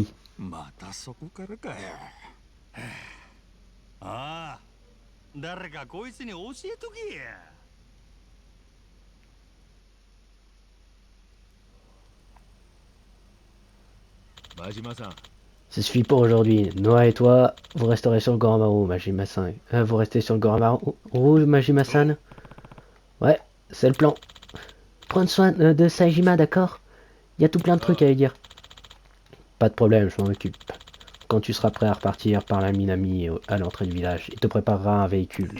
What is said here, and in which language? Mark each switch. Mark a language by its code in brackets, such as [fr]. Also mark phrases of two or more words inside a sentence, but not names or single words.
[ja] またそこからかよ。ああ、誰かこいつに教えとけや。真島さん、 [fr] Ça suffit pour aujourd'hui. Noah et toi, vous resterez sur le Goramaru, Majima-san. Vous restez sur le Goramaru rouge, Majima-san. Ouais, c'est le plan. Prendre soin de Saejima, d'accord? Il y a tout plein de trucs à lui dire. Pas de problème, je m'en occupe. Quand tu seras prêt à repartir par la Minami à l'entrée du village, il te préparera un véhicule.